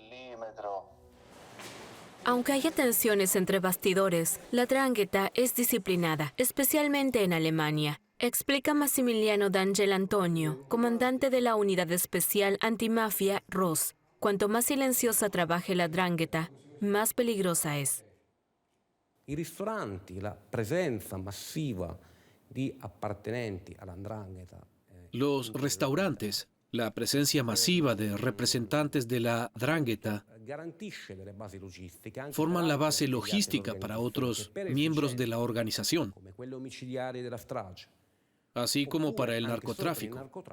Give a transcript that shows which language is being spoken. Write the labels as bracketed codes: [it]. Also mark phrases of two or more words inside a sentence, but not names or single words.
[es] Aunque haya tensiones entre bastidores, la 'Ndrangheta es disciplinada, especialmente en Alemania. Explica Massimiliano D'Angelo Antonio, comandante de la Unidad Especial Antimafia ROS. Cuanto más silenciosa trabaje la 'Ndrangheta, más peligrosa es. [it] I ristoranti, la presenza massiva di appartenenti alla 'Ndrangheta. [es] Los restaurantes, la presencia masiva de representantes de la 'Ndrangheta forman la base logística para otros miembros de la organización, así como para el narcotráfico.